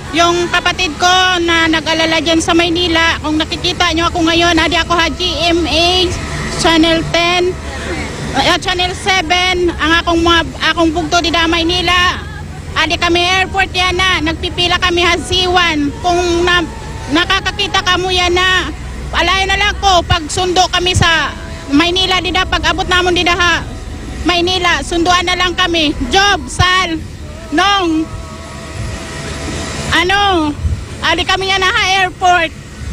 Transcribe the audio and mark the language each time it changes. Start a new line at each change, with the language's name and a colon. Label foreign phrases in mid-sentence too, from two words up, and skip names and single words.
Filipino: Yung kapatid ko na nag-alala dyan sa Maynila, kung nakikita nyo ako ngayon,
Waray: adi ako ha GMA, Channel 10, Channel 7, ang akong bugto di da Maynila. Adi kami airport yan na, nagpipila kami ha C1. Kung nakakakita ka mo yan na, alayan na lang ko, pag sundo kami sa Maynila dida, pag abot namon dida ha Maynila, sunduan na lang kami. Job, Sal, Nong, adi kami yan na ha airport.